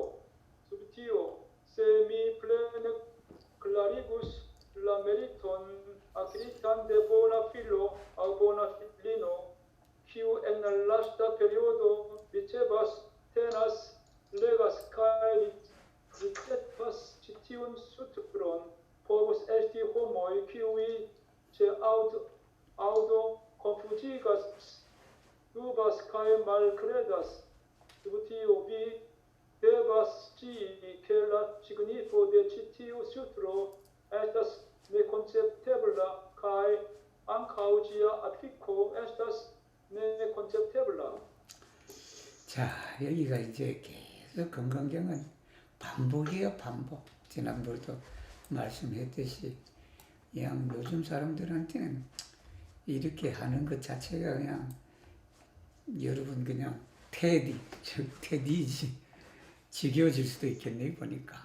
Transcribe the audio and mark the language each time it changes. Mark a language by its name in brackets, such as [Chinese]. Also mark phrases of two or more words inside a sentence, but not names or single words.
[Esperanto] Sub tio, se mi plene klarigus la meriton akiritan de bona filo aŭ bona filino, kiu en la lasta periodo ricevas, tenas, legas kaj ricetas ĉi tiun sutron, povus esti homoj, kiuj ĉe aŭdo konfuzigas, dubas kaj malkredas. Sub tio vi devas scii, ke la signifo de ĉi tiu sutro estas nekonceptebla kaj ankaŭ ĝia apliko estas nekonceptebla. [Korean] 자, 여기가 이제 계속 건강경은 반복이에요, 반복. 지난번에도 말씀했듯이 그냥 요즘 사람들한테는 이렇게 하는 것 자체가 그냥 여러분 그냥 테디지 지겨워질 수도 있겠네 보니까.